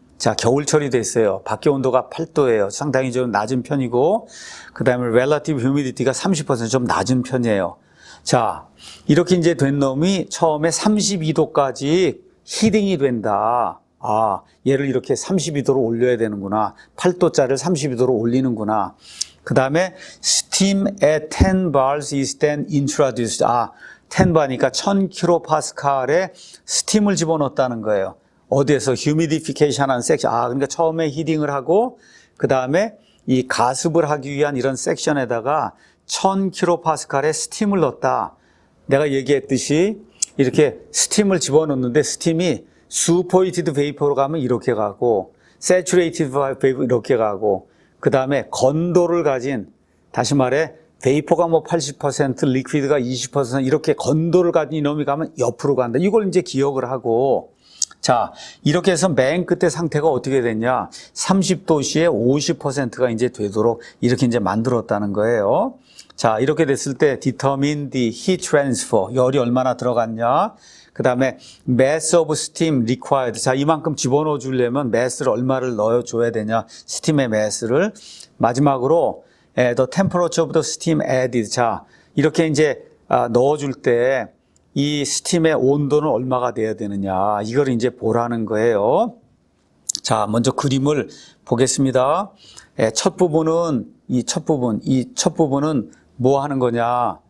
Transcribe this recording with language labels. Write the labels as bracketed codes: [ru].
[ko] 자, 겨울철이 됐어요. 밖에 온도가 8도예요. 상당히 좀 낮은 편이고, 그 다음에 relative humidity가 30%좀 낮은 편이에요. 자, 이렇게 이제 된 놈이 처음에 32도까지 히딩이 된다. 아, 얘를 이렇게 32도로 올려야 되는구나. 8도짜리를 32도로 올리는구나. 그 다음에 [en] steam at 10 bars is then introduced. [ko] 10바니까 1000kPa에 스팀을 집어넣었다는 거예요. 어디에서 휴미디피케이션 하는 섹션. 그러니까 처음에 히딩을 하고 그 다음에 이 가습을 하기 위한 이런 섹션에다가 1000kPa의 스팀을 넣었다. 내가 얘기했듯이 이렇게 스팀을 집어넣는데 스팀이 supported vapor로 가면 이렇게 가고 saturated vapor 이렇게 가고 그 다음에 건도를 가진 다시 말해 베이퍼가 뭐 80%, 리퀴드가 20% 이렇게 건도를 가진 이놈이 가면 옆으로 간다. 이걸 이제 기억을 하고 자, 이렇게 해서 맨 끝에 상태가 어떻게 됐냐? 30도씨에 50%가 이제 되도록 이렇게 이제 만들었다는 거예요. 자, 이렇게 됐을 때 [en] determine the heat transfer. [ko] 열이 얼마나 들어갔냐? 그 다음에 [en] mass of steam required. [ko] 자, 이만큼 집어넣어 주려면 mass를 얼마를 넣어줘야 되냐? 스팀의 mass를. 마지막으로 [en] the temperature of the steam added. [ko] 자, 이렇게 이제 넣어줄 때 이 스팀의 온도는 얼마가 돼야 되느냐. 이걸 이제 보라는 거예요. 자, 먼저 그림을 보겠습니다. 첫 부분은 이 첫 부분은 뭐 하는 거냐.